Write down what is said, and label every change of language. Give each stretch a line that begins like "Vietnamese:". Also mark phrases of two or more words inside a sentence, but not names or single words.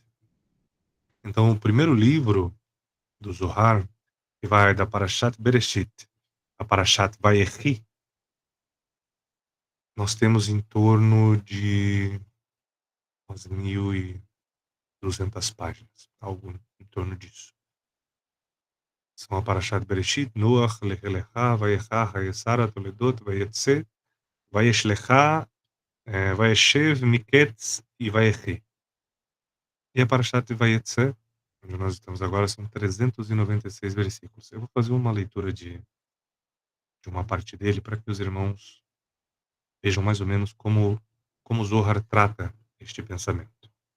Portuguese: Então, o primeiro livro do Zohar, que vai da Parashat Bereshit a Parashat Vayechi, nós temos em torno de umas 1.200 páginas, algo em torno disso. São a Parashat Bereshit, Noach, Lech Lecha, Vayecha, Hayesara, Toledot, Vayetze, Vayeshlecha, Vayeshev, Miketz e Vayechi. E a Parashat Vayetze, onde nós estamos agora, são 396 versículos. Eu vou fazer uma leitura de uma parte dele para que os irmãos vejam mais ou menos como Zohar trata este pensamento.